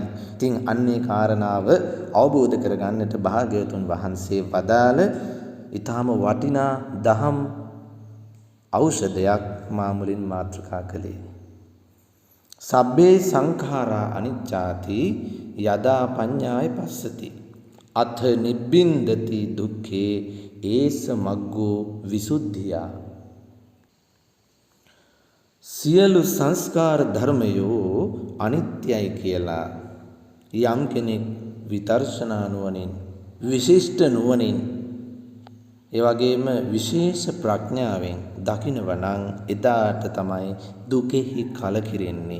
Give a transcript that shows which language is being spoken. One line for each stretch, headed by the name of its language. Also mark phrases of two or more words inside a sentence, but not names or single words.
Sinhala: ඉතින් අන්නේ කාරණාව අවබෝධ කරගන්නට භාග්‍යවතුන් වහන්සේ වදාළ ඊටාම වටිනා දහම් ඖෂධයක් මා මුලින් මාතෘකා කළේ.
Pali: සබ්බේ සංඛාරා අනිච්චාති යදා පඤ්ඤාය පස්සති අත්ථ නිබ්බින්දති දුක්ඛේ ඒස මග්ගෝ විසුද්ධියා.
Sinhala: සියලු සංස්කාර ධර්මයෝ අනිත්‍යයි කියලා යම් කෙනෙක් විදර්ශනා නුවණින් විශිෂ්ට නුවණින් ඒ වගේම විශේෂ ප්‍රඥාවෙන් දකිනවා නම් එදාට තමයි දුකෙහි කලකිරෙන්නේ.